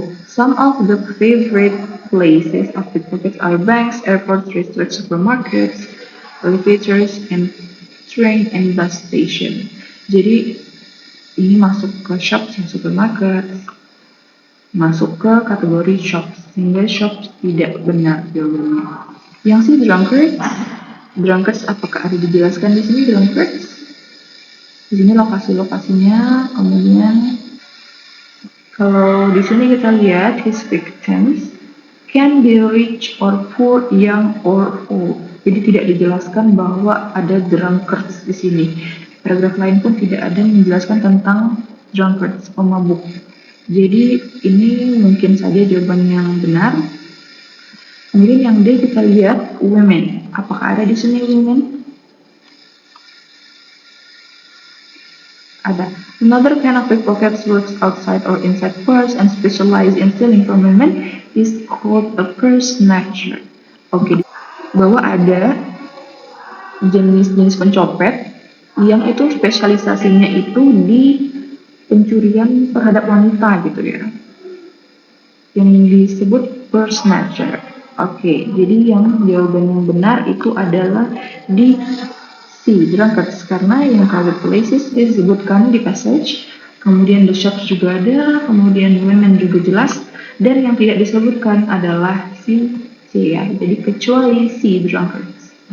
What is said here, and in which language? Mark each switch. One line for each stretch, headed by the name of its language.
English: Some of the favorite places of pickpockets are banks, airports, restaurants, supermarkets, elevators, and train and bus station.
Indonesian: Jadi ini masuk ke shops dan supermarket, masuk ke kategori shops, sehingga shops tidak benar jawabannya. Yang si drunkards apakah ada dijelaskan di sini drunkards? Di sini lokasi-lokasinya, kemudian kalau di sini kita lihat
English: his victims can be rich or poor, young or old.
Indonesian: Jadi tidak dijelaskan bahwa ada drunkards di sini. Paragraf lain pun tidak ada yang menjelaskan tentang drunkards, pemabuk. Jadi ini mungkin saja jawaban yang benar. Kemudian yang D kita lihat women. Apakah ada di sini women? Ada.
English: Another kind of pickpockets works outside or inside purse and specialize in stealing from women is called a purse snatcher.
Indonesian: Oke, bahwa ada jenis-jenis pencopet yang itu spesialisasinya itu di pencurian terhadap wanita gitu ya, yang disebut purse snatcher. Oke, jadi yang jawaban yang benar itu adalah di C, drunkards, karena yang crowded places disebutkan di passage, kemudian the shops juga ada, kemudian women juga jelas, dan yang tidak disebutkan adalah C ya, jadi kecuali C, drunkards.